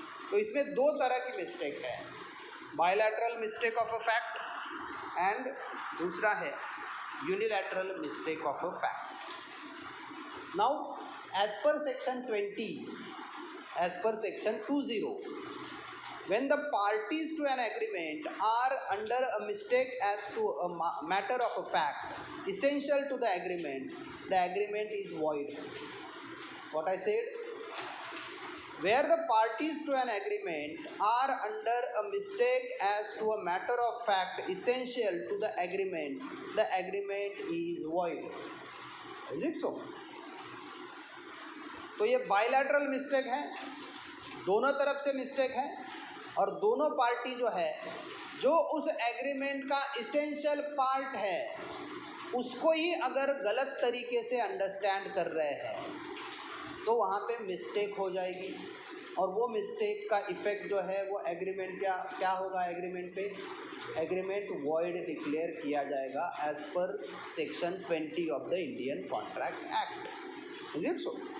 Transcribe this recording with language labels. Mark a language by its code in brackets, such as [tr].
[hi] तो इसमें दो तरह की मिस्टेक है, [en] bilateral mistake of a fact [hi] and दूसरा है [en] Unilateral mistake of a fact. Now as per section 20, as per section 20 when the parties to an agreement are under a mistake as to a matter of a fact essential to the agreement is void. What I said? Where the parties to an agreement are under a mistake as to a matter of fact essential to the agreement is void. Is it so? [hi] तो ये bilateral mistake है, दोनों तरफ से mistake है, और दोनों party जो है जो उस एग्रीमेंट का इसेंशियल पार्ट है उसको ही अगर गलत तरीके से अंडरस्टैंड कर रहे हैं तो वहाँ पे मिस्टेक हो जाएगी, और वो मिस्टेक का इफ़ेक्ट जो है वो एग्रीमेंट क्या होगा, एग्रीमेंट पे एग्रीमेंट वॉइड डिक्लेयर किया जाएगा [en] As per section 20 of the Indian contract act. Is it so?